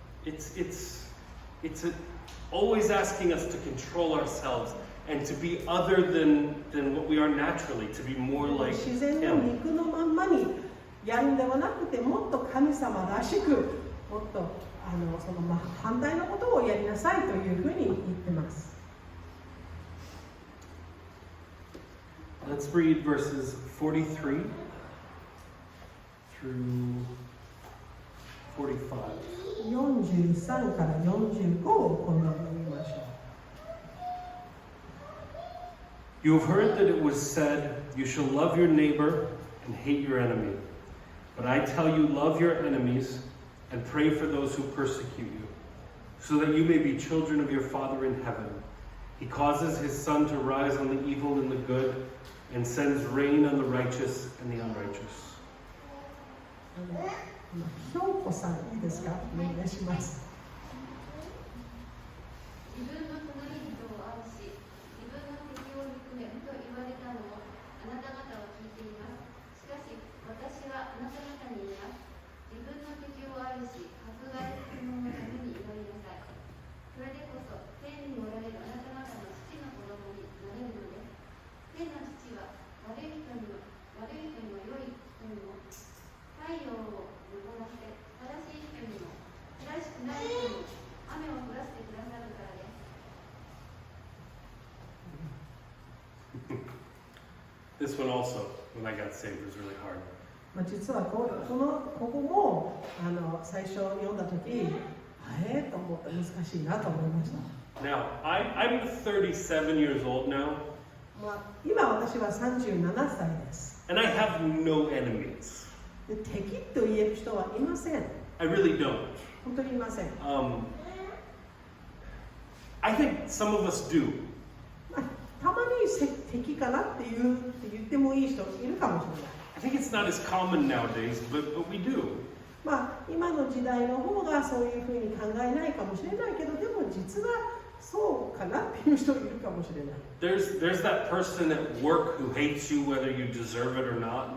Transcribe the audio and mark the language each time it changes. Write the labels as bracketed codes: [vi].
[en] It's always asking us to control ourselves and to be other than what we are naturally, to be more like [ja] 自然の [en] Him. [ja] 肉のまんまにやるんではなくて、もっと神様らしく、もっとその反対のことをやりなさいというふうに言ってます。 [en] Let's read verses 43 through 45. [ja] 43から45を今度読みましょう。 [en] You have heard that it was said, you shall love your neighbor and hate your enemy. But I tell you, love your enemies and pray for those who persecute you, so that you may be children of your Father in heaven. He causes his sun to rise on the evil and the good, and sends rain on the righteous and the unrighteous. [ja] ひょうこさんいいですか？お願いします。自分の隣人を愛し、自分の敵を憎めと言われたのをあなた方は聞いています。しかし、私はあなた方に言います。自分の敵を愛し、迫害する者のために祈りなさい。それでこそ、天におられるあなた方の父の子供になれるのです。天の父は悪い人にも良い人にも、太陽を昇らせ、正しい人にも、正しくない人にも、雨を降らせてくださるからです。 [en] This one also, when I got saved, was really hard. [ja] 実はここも最初読んだ時と思って難しいなと思いました。 [en] Now, I'm 37 years old now, [ja] 今私は37歳です。 [en] and I have no enemies. [ja] で敵と言える人はいません。 [en] I really don't. [ja] 本当にいません。 [en] I think some of us do. [ja] たまに敵かなって言ってもいい人いるかもしれない。 [en] I think it's not as common nowadays, but we do. [ja] 今の時代の方がそういうふうに考えないかもしれないけど、でも実はそうかなっていう人いるかもしれない。 [en] There's that person at work who hates you whether you deserve it or not.